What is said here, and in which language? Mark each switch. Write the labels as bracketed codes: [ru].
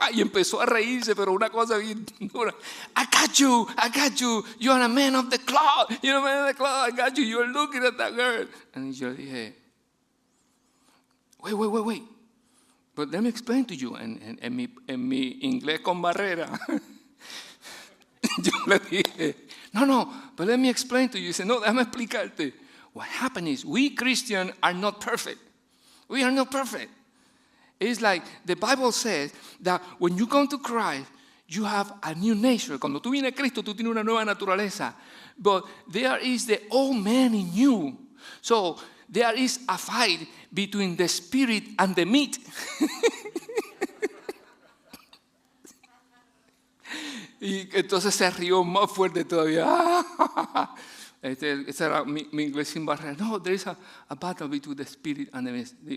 [es] Y empezó a reírse, pero una cosa bien dura. [en] I got you, you are a man of the cloud. You are a man of the cloud, I got you, you are looking at that girl. [es] Y yo dije, [en] wait. But let me explain to you. [es] En mi inglés con barrera. Yo le dije, no, [en] but let me explain to you. [es] Dice, no, déjame explicarte. [en] What happened is, we Christians are not perfect. We are not perfect. It's like the Bible says that when you come to Christ, you have a new nature. [es] Cuando tú vienes a Cristo, tú tienes una nueva naturaleza. [en] But there is the old man in you. So there is a fight between the spirit and the meat. [es] Y entonces se rió más fuerte todavía. Ese era mi inglés sin barrera. [en] No, there is a battle between the spirit and the meat.